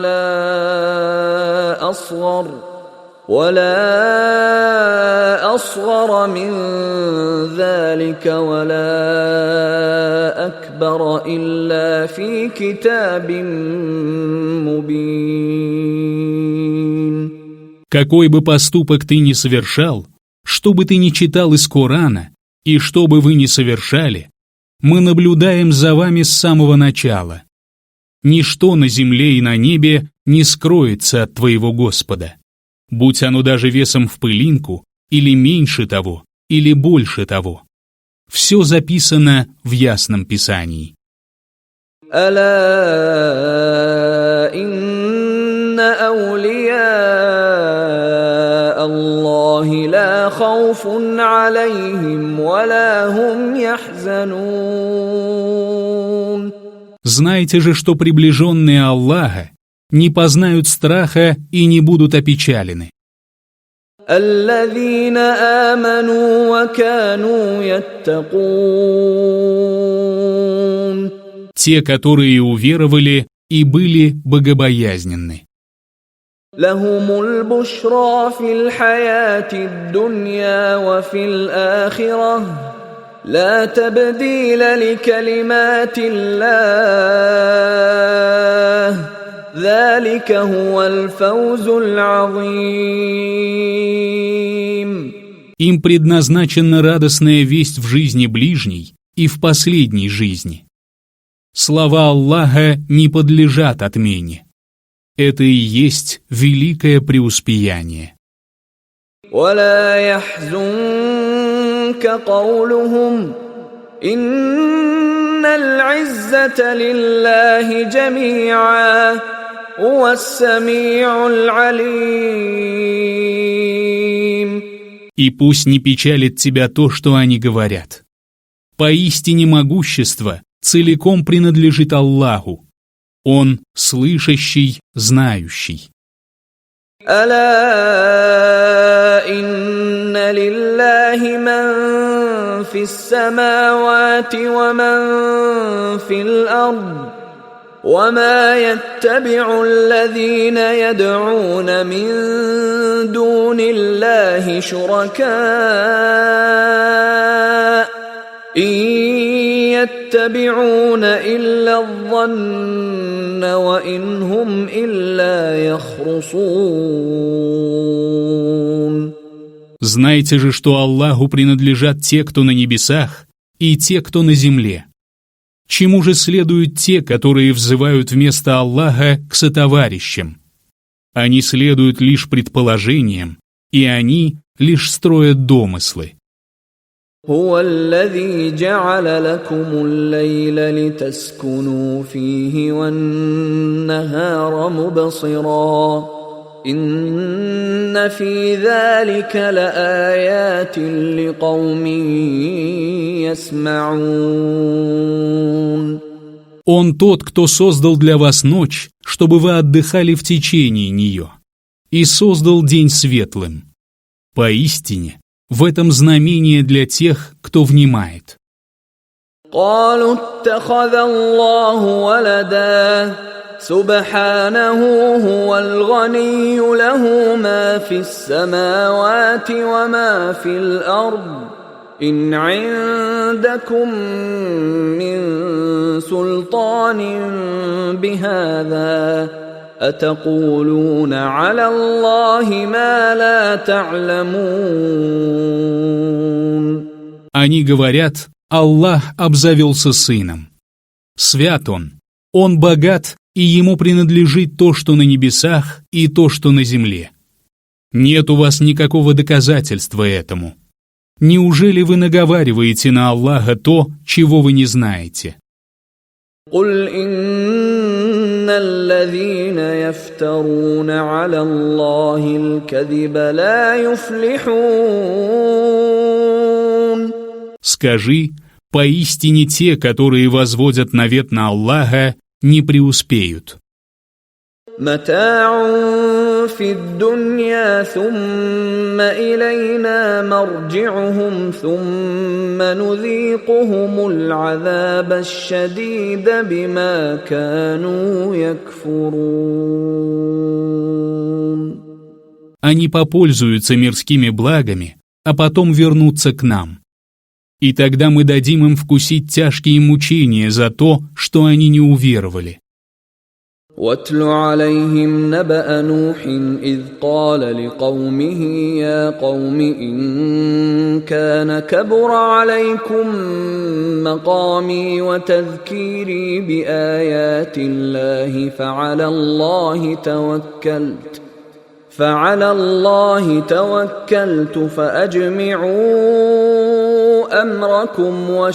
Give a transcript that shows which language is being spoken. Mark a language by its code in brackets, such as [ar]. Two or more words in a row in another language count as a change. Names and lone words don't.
[ar] ولا أصغر من ذلك ولا أكبر إلا في كتاب مبين. [ru] Какой бы поступок ты ни совершал, что бы ты ни читал из Корана, и что бы вы ни совершали, мы наблюдаем за вами с самого начала. Ничто на земле и на небе не скроется от твоего Господа, будь оно даже весом в пылинку, или меньше того, или больше того. Все записано в ясном Писании. [ar] ألا إن أولياء الله لا خوف عليهم ولا هم يحزنون. [ru] Знайте же, что приближенные Аллаха не познают страха и не будут опечалены. [ar] الذين آمنوا وكانوا يتقون. [ru] Те, которые уверовали и были богобоязненны. [ar] لهم البشرى في الحياة الدنيا وفي الآخرة لا تبديل لكلمات الله ذلك هو الفوز العظيم. [ru] Им предназначена радостная весть в жизни ближней и в последней жизни. Слова Аллаха не подлежат отмене. Это и есть великое преуспеяние. [ar] ولا يحزنك قولهم إن العزة لله جميعا هو السميع العليم. [ru] И пусть не печалит тебя то, что они говорят. Поистине могущество целиком принадлежит Аллаху. Он слышащий, знающий. [ar] ألا إن لله من في السماوات ومن في الأرض وما يتبع الذين يدعون من دون الله شركاء إن يتبعون إلا الظن وإن هم إلا يخرصون. [ru] Знайте же, что Аллаху принадлежат те, кто на небесах, и те, кто на земле. Чему же следуют те, которые взывают вместо Аллаха к сотоварищам? Они следуют лишь предположениям, и они лишь строят домыслы. [ar] هو الذي جعل لكم الليل لتسكنوا فيه والنهار مبصرا إن في ذلك لآيات لقوم يسمعون. [ru] Он тот, кто создал для вас ночь, чтобы вы отдыхали в течение нее, и создал день светлым. Поистине, в этом знамение для тех, кто внимает. [ar] قالوا اتخذ الله ولدا سبحانه هو الغني له ما في السماوات وما في الأرض إن عندكم من سلطان بهذا أتقولون على الله ما لا تعلمون. [ru] Они говорят, Аллах обзавелся сыном. Свят он богат, и ему принадлежит то, что на небесах, и то, что на земле. Нет у вас никакого доказательства этому. Неужели вы наговариваете на Аллаха то, чего вы не знаете? [ar] قل إن الذين يفترون على الله الكذب لا يفلحون. [ru] Скажи, поистине те, которые возводят навет на Аллаха, не преуспеют. [ar] متاع في الدنيا ثم إلينا مرجعهم ثم نذيقهم العذاب الشديد بما كانوا يكفرون. [ru] Они попользуются мирскими благами, а потом вернутся к нам. И тогда мы дадим им вкусить тяжкие мучения за то, что они не уверовали. [ar] واتل عليهم نبأ نوح إذ قال لقومه يا قوم إن كان كبر عليكم مقامي وتذكيري بآيات الله فعلى الله توكلت فأجمعوا أمركم